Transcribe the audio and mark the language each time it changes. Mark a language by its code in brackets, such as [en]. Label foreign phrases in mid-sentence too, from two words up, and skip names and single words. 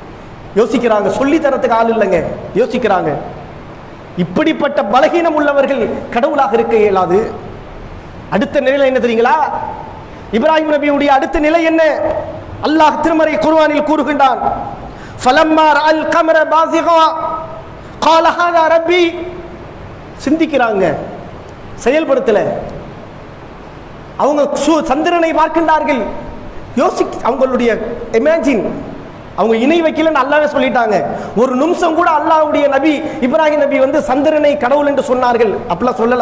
[ta] யோசிக்கிறாங்க, சொல்லி தரத்துக்கு ஆள் இல்லைங்க. யோசிக்கிறாங்க, இப்படிப்பட்ட பலகீனம் உள்ளவர்கள் கடவுளாக இருக்க இயலாது. அடுத்த நிலை என்ன தெரியுங்களா? இப்ராஹிம் நபியுடைய அடுத்த நிலை என்ன? அல்லாஹ் திருமறை குர்ஆனில் கூறுகின்றான், [ar] فلما رأى القمر بازغا قال هذا ربي. [ta] சிந்திக்கிறாங்க, செயல்படுத்தல. அவங்க சந்திரனை பார்க்கின்றார்கள், அவங்களுடைய இமேஜின், அவங்க இணை வைக்கலன்னு அல்லாஹ்வே சொல்லிட்டாங்க. ஒரு நிமிஷம் கூட அல்லாஹ்வுடைய நபி இப்ராஹிம் நபி வந்து சந்திரனை கடவுள் என்று சொன்னார்கள் அப்படிலாம் சொல்லல.